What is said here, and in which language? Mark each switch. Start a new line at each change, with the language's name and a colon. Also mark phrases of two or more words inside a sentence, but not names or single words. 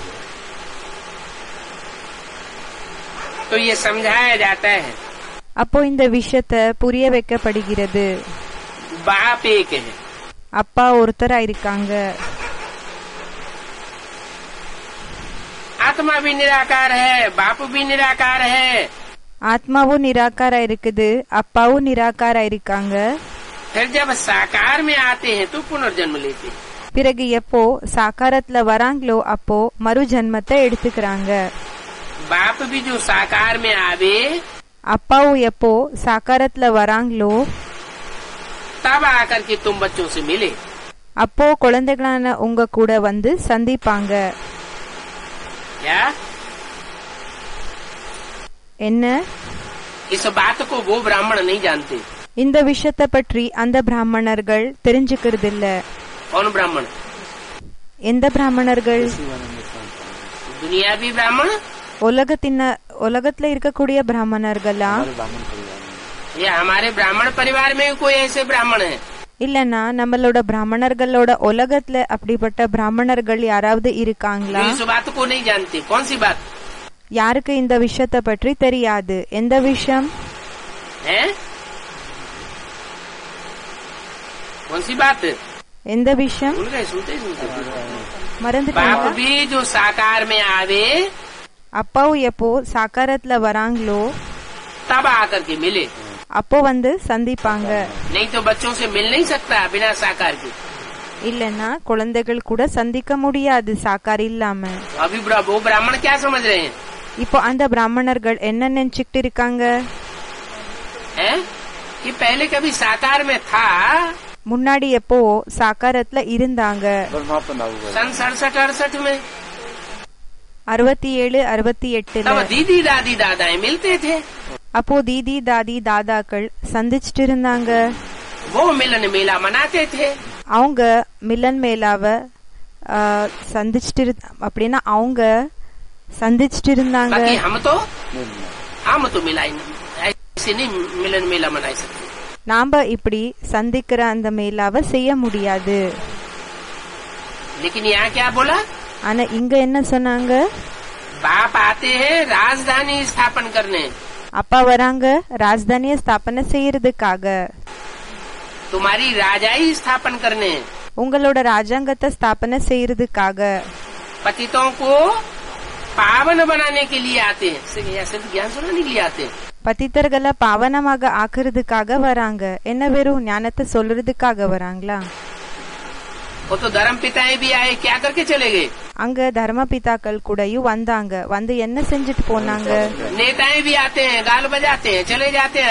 Hindi: तो ये समझाया जाता है
Tamil: அப்போ இந்த விஷயத்த புரிய வைக்கப்படுகிறது.
Hindi: बाप एक है,
Tamil: அப்பா ஒருத்தரா இருக்காங்க.
Hindi: आत्मा भी निराकार है, बाप भी निराकार है.
Tamil: ஆத்மாவும் நிராகாரா இருக்குது, அப்பாவும் நிராகாரா இருக்காங்க.
Hindi: फिर जब साकार में आते हैं तो पुनर्जन्म लेते हैं.
Tamil: பிறகு எப்போ சாக்காரத்துல வராங்களோ அப்போ மறு ஜன்மத்தை எடுத்துக்கிறாங்க.
Hindi: बाप भी जो साकार में आवे
Tamil: அப்பாவும் எப்போ சாக்காரத்துல வராங்களோ
Hindi: तब आकर के तुम बच्चों से मिले.
Tamil: அப்போ குழந்தைகளான உங்க கூட வந்து சந்திப்பாங்க.
Hindi: क्या
Tamil: என்ன?
Hindi: इस बात को वो ब्राह्मण नहीं जानते.
Tamil: இந்த விஷயத்தை பற்றி அந்த பிராமணர்கள் தெரிஞ்சுக்கிறது இல்ல.
Hindi: कौन ब्राह्मण?
Tamil: எந்த பிராமணர்கள்?
Hindi: दुनियावी ब्राह्मण
Tamil: உலகத்துல இருக்கக்கூடிய பிராமணர்களா?
Hindi: या हमारे ब्राह्मण परिवार में कोई ऐसे ब्राह्मण है?
Tamil: இல்லனா நம்மளோட பிராமணர்களோட உலகத்துல அப்படிப்பட்ட பிராமணர்கள் யாராவது இருக்காங்களா?
Hindi: इस बात को नहीं जानते. कौन सी बात
Tamil: யாருக்கு இந்த விஷயத்தை பற்றி தெரியாது? எந்த விஷயம்?
Hindi: है? कौन सी बात?
Tamil: எந்த விஷயம்?
Hindi: भूल गए? सुनते सुनते बाप
Tamil: மறந்துட்டீங்களா?
Hindi: भी जो साकार में आवे
Tamil: அப்பாவும் எப்போ சாக்காரத்துல வராங்களோ
Hindi: तब आकर के मिले.
Tamil: அப்போ வந்து சந்திப்பாங்க.
Hindi: नहीं तो बच्चों से मिल नहीं सकता बिना साकार के.
Tamil: இல்லன்னா குழந்தைகள் கூட சந்திக்க முடியாது சாக்கார் இல்லாம.
Hindi: अभी वो ब्राह्मण क्या समझ रहे हैं?
Tamil: இப்போ அந்த பிராமணர்கள் என்ன நினைச்சுக்கிட்டு இருக்காங்க?
Hindi: हैं? कि पहले कभी साकार में था. முன்னாடி எப்போ சாக்காரத்துல இருந்தாங்க. सन 67-68 में 67-68 तब दीदी दादी दादाएं मिलते थे.
Tamil: அப்போ தீதி தாதி தாதாக்கள் சந்திச்சுட்டு இருந்தாங்க.
Hindi: वो मिलन मेला मनाते थे.
Tamil: அவங்க மிலன் மேலாவ சந்திச்சுட்டு அப்படின்னா அவங்க சந்திச்சுட்டு இருந்தாங்க.
Hindi: बाकी हम तो मिला ही नहीं. ऐसे नहीं मिलन मेला मना सकते.
Tamil: நாம இப்படி சந்திக்கிற அந்த மேலாவை செய்ய முடியாது.
Hindi: लेकिन यहाँ क्या बोला?
Tamil: ஆனா இங்க என்ன சொன்னாங்க?
Hindi: बाप आते हैं राजधानी स्थापन करने.
Tamil: அப்பா வராங்க ராஜதானிய ஸ்தாபனை செய்யறதுக்காக,
Hindi: तुम्हारी राजाई स्थापन करने.
Tamil: உங்களோட ராஜாங்கத்தை ஸ்தாபனை செய்யறதுக்காக.
Hindi: पतितों को पावन बनाने के लिए आते हैं. सिर्फ ज्ञान सुनाने के लिए आते हैं.
Tamil: பத்தித்தர்களை பாவனமாக ஆக்குறதுக்காக வராங்க. என்ன வெறும் ஞானத்தை சொல்றதுக்காக வராங்களா?
Hindi: वो तो धर्म पिताएं भी आए, क्या करके चले गए?
Tamil: அங்க தர்ம பிதாக்கள் கூடயும் வந்தாங்க. வந்து என்ன செஞ்சுட்டு போனாங்க?
Hindi: नेताएं भी आते हैं, गाल बजाते हैं, चले जाते हैं.